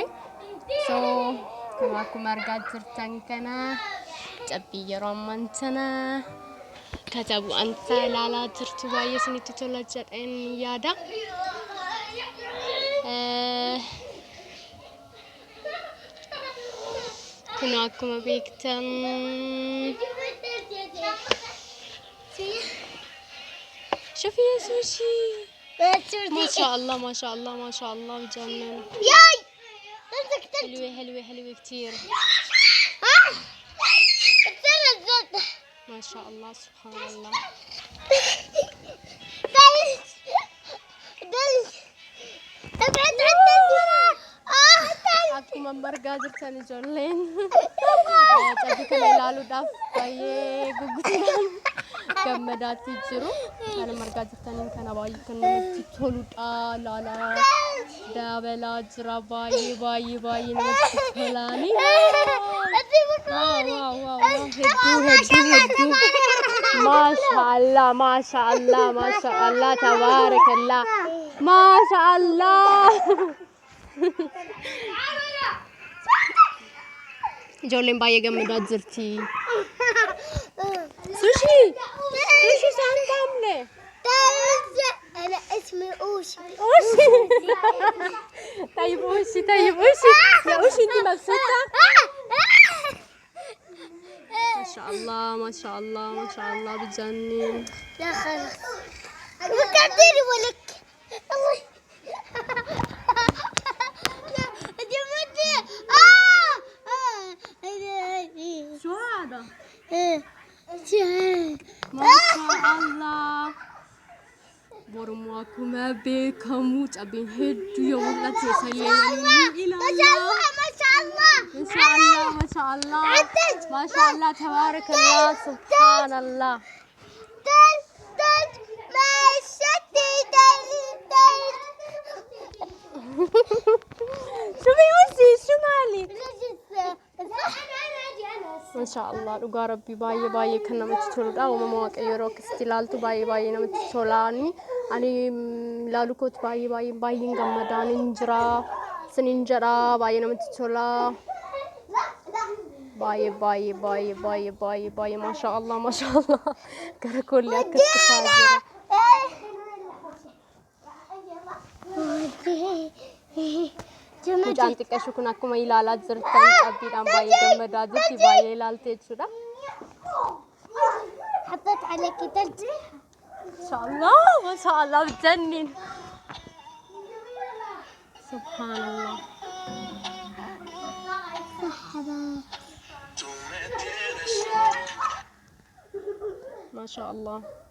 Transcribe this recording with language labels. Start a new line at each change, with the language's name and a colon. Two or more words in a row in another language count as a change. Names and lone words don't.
Oromo: So akkuma argaa jirtan kana cabbii yeroo ammaan tana katabu anta ilaalaa jirtu baay'ee isinitti tola jedheen yaada. Kun akkuma beektan
Arabic: شوفي يا سوشي ما شاء الله ما شاء الله ما شاء الله بجنن حلوة حلوة حلوة كتير ما شاء الله سبحان الله
Oromo: aku membarga jirtan ijoolleen cabbii kana ilaaluudhaaf baay'ee guguddaan gammadaatti jiru. Kana margaa jirtaniin kana baay'ee kan namatti toludha. Laalaa dabalaa jira baay'ee namatti tolaani.
Arabic: hedduu ما شاء الله تبارك الله ما شاء الله.
Oromo: Ijoolleen baay'ee gammadaa jirti. Sushi سامنے
Arabic: أنا اسمي أوشي طيب أوشي يا أوشي أنت مبسوطة؟ ما شاء الله بجنن. لا خلاص وتعطيني ولك الله شو هذا؟ ما شاء الله برماكما بكمو
Oromo: cabbiin hedduu yoo mul'ate salleewwanii
Arabic: ما شاء الله ما شاء الله تبارك الله سبحان الله. شوفي وشي شو مالك ما شاء الله
Oromo: dhugaa rabbii baay'ee kan namatti toludha. Uumama waaqayyoo yeroo akkasitti ilaaltu baay'ee namatti tolaani. Ani ilaalu kooti baay'een gammadaan jira. Sinin jedha baay'ee namatti tola. baay'ee
Arabic: ما شاء الله
Oromo: gara koollee akkasitti jira. Mucaan xiqqeessu kun akkuma ilaalaa jirtan cabbiidhaan baay'ee gammadaa jirti. Baay'ee ilaaltee jechuudha.
Arabic: حطيت عليك ثلج ما شاء الله بتجنن سبحان الله. ما شاء الله